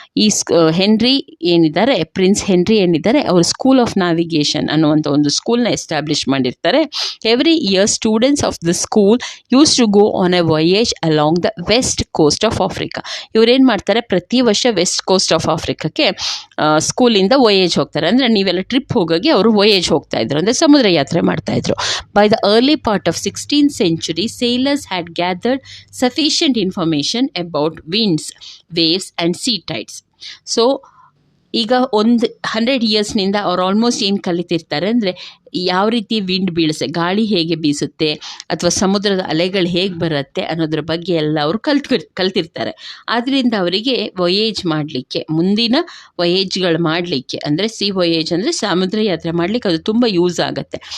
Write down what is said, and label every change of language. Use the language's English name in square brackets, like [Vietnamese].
[Kannada] ಈ ಹೆನ್ರಿ ಏನಿದ್ದಾರೆ, prince henry ಏನಿದ್ದಾರೆ, ಅವರು ಸ್ಕೂಲ್ ಆಫ್ ನ್ಯಾವಿಗೇಷನ್ ಅನ್ನುವಂಥ ಒಂದು ಸ್ಕೂಲ್ನ ಎಸ್ಟಾಬ್ಲಿಷ್ ಮಾಡಿರ್ತಾರೆ. [English] Every year students of the school use to go on a voyage along the west coast of Africa. [Kannada] ಇವರೇನು ಮಾಡ್ತಾರೆ, ಪ್ರತಿ ವರ್ಷ ವೆಸ್ಟ್ ಕೋಸ್ಟ್ ಆಫ್ ಆಫ್ರಿಕಾಕ್ಕೆ ಸ್ಕೂಲಿಂದ ವೊಯೇಜ್ ಹೋಗ್ತಾರೆ. ಅಂದರೆ ನೀವೆಲ್ಲ ಟ್ರಿಪ್ ಹೋಗೋಕ್ಕೆ ಅವರು ವೊಯೇಜ್ ಹೋಗ್ತಾಯಿದ್ರು, ಅಂದರೆ ಸಮುದ್ರ ಯಾತ್ರೆ ಮಾಡ್ತಾಯಿದ್ರು. [English] By the early part of 16th century, sailors had gathered sufficient information about winds, waves and sea tides. [Kannada] So ಈಗ 100 ಇಯರ್ಸ್ನಿಂದ ಅವ್ರು ಆಲ್ಮೋಸ್ಟ್ ಏನು ಕಲಿತಿರ್ತಾರೆ ಅಂದರೆ ಯಾವ ರೀತಿ ವಿಂಡ್ ಬೀಳಿಸುತ್ತೆ, ಗಾಳಿ ಹೇಗೆ ಬೀಸುತ್ತೆ, ಅಥವಾ ಸಮುದ್ರದ ಅಲೆಗಳು ಹೇಗೆ ಬರುತ್ತೆ ಅನ್ನೋದ್ರ ಬಗ್ಗೆ ಎಲ್ಲ ಅವರು ಕಲ್ತಿರ್ತಾರೆ. ಆದ್ದರಿಂದ ಅವರಿಗೆ ವೊಯೇಜ್ ಮಾಡಲಿಕ್ಕೆ, ಮುಂದಿನ ವೊಯೇಜ್ಗಳು ಮಾಡಲಿಕ್ಕೆ, ಅಂದರೆ ಸಿ ವೊಯೇಜ್ ಅಂದರೆ ಸಮುದ್ರ ಯಾತ್ರೆ ಮಾಡಲಿಕ್ಕೆ ಅದು ತುಂಬ ಯೂಸ್ ಆಗುತ್ತೆ.